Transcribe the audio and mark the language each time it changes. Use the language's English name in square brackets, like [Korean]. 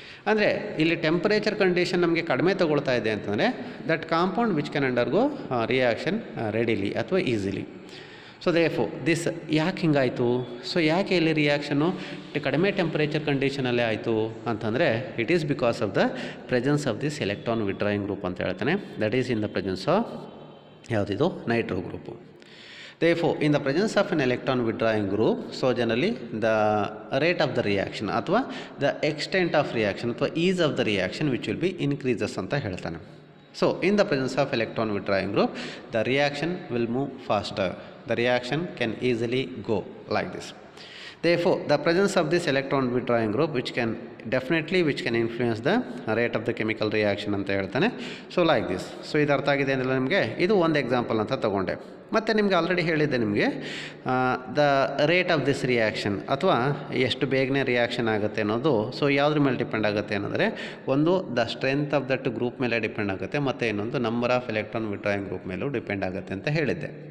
[Kannada] ಅಂದರೆ ಇಲ್ಲಿ temperature condition ನಮಗೆ ಕಡಿಮೆ ತೊಗೊಳ್ತಾ ಇದೆ ಅಂತಂದರೆ [English] that compound which can undergo reaction readily [Kannada] ಅಥವಾ ಈಸಿಲಿ. [English] so therefore this [Kannada] ಯಾಕೆ ಹಿಂಗಾಯಿತು, ಸೊ ಯಾಕೆ ಇಲ್ಲಿ ರಿಯಾಕ್ಷನು ಕಡಿಮೆ ಟೆಂಪರೇಚರ್ ಕಂಡೀಷನಲ್ಲೇ ಆಯಿತು ಅಂತಂದರೆ [English] it is because of the presence of this electron withdrawing group [Kannada] ಅಂತ ಹೇಳ್ತಾನೆ. [English] that is in the presence of [Kannada] ಯಾವುದಿದು [English] Nitro group. Therefore, in the presence of an electron withdrawing group, so generally the rate of the reaction ಅಥವಾ the extent of reaction ಅಥವಾ ease of the reaction which will be increases [Kannada] ಅಂತ ಹೇಳ್ತಾನೆ. [English] So in the presence of electron withdrawing group, the reaction will move faster. The reaction can easily go like this. Therefore, the presence of this electron withdrawing group which can influence the rate of the chemical reaction [Kannada] ಅಂತ ಹೇಳ್ತಾನೆ. [English] So like this. [Kannada] So ಇದು ಅರ್ಥ ಆಗಿದೆ ಅಂದರೆ ನಿಮಗೆ ಇದು ಒಂದು example ಅಂತ ತಗೊಂಡೆ. ಮತ್ತು ನಿಮಗೆ ಆಲ್ರೆಡಿ ಹೇಳಿದ್ದೆ ನಿಮಗೆ [English] the rate of this reaction [Kannada] ಅಥವಾ ಎಷ್ಟು ಬೇಗನೆ ರಿಯಾಕ್ಷನ್ ಆಗುತ್ತೆ ಅನ್ನೋದು. ಸೊ ಯಾವುದ್ರ ಮೇಲೆ ಡಿಪೆಂಡ್ ಆಗುತ್ತೆ ಅನ್ನೋದರೆ, ಒಂದು [English] the strength of that group [Kannada] ಮೇಲೆ ಡಿಪೆಂಡ್ ಆಗುತ್ತೆ, ಮತ್ತು ಇನ್ನೊಂದು [English] number of electron withdrawing group [Kannada] ಮೇಲೂ ಡಿಪೆಂಡ್ ಆಗುತ್ತೆ ಅಂತ ಹೇಳಿದ್ದೆ.